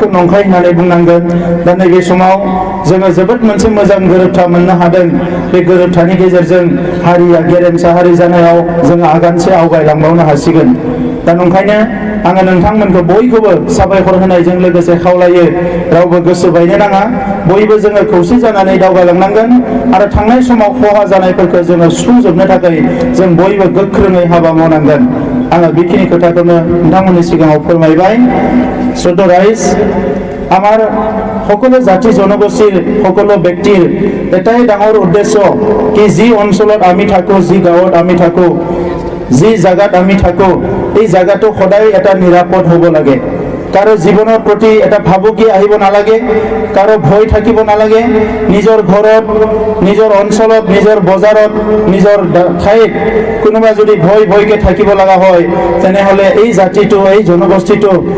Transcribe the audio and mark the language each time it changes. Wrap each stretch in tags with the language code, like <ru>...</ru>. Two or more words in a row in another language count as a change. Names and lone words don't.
<brx>नंखाय होननानै बुंनांगोन दा नैबे समाव जोङो जोबोद मोनसे मोजां गोरोबथा मोननो हादों बे गोरोबथानि गेजेरजों हारिया गेरेमसा हारि जानायाव जोङो आगानसे आवगायलांबावनो हासिगोन दा नंखायनो आङो नोंथांमोनखौ बयखौबो साबायखर होनायजों लोगोसे खावलायो रावबो गोसो बायनो नाङा बयबो जोङो खौसे जानानै दावगालांनांगोन आरो थांनाय समाव खहा जानायफोरखौ जोङो सुफुंजोबनो थाखाय जों बयबो गोख्रोङै हाबा मावनांगोन आङो बेखिनि खोथाखौनो नोंथांमोननि सिगाङाव फोरमायबाय</brx> <as>শ্রদ্ধেয় রাইজ আমার সকলো জাতি জনগোষ্ঠীৰ সকলো ব্যক্তিৰ এটাই ডাঙৰ উদ্দেশ্য কি যি অঞ্চলত আমি থাকো যি গাঁৱত আমি থাকো যি জায়গাত আমি থাকো এই জায়গাটো সদায় এটা নিৰাপদ হ'ব লাগে</as> <bn>কারো জীবনের প্রতি</bn> <as>এটা ভাবুকি আহিব নালাগে কারো ভয় থাকিব নালাগে নিজের ঘরত নিজের অঞ্চলত নিজের বজারত নিজের ঠাইত কোনোবা যদি ভয়কে থাকিব লাগা হয় তেনেহলে এই জাতিটো এই জনগোষ্ঠীটো</as>